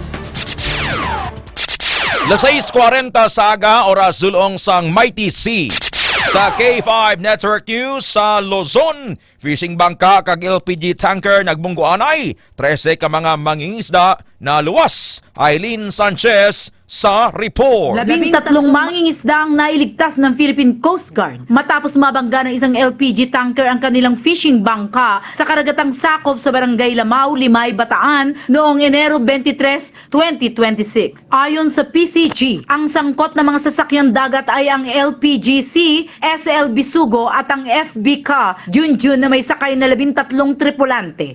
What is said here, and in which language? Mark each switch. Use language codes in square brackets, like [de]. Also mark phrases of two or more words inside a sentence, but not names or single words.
[hil] Alas 6:40 sa aga, oras sulong sang Mighty C. Sa K5 Network News sa Luzon, fishing bangka kag LPG tanker nagbungguanay. 13 ka mga mangingisda na luwas. Eileen Sanchez sa report. [tl] 13 mangingisda ang nailigtas ng Philippine Coast Guard matapos mabangga ng isang LPG tanker ang kanilang fishing bangka sa karagatang sakop sa Barangay Lamao, Limay, Bataan noong Enero 23, 2026. Ayon sa PCG, ang sangkot ng mga sasakyang dagat ay ang LPGC, SL Bisugo at ang FBK Junjun na may sakay na 13 tripulante.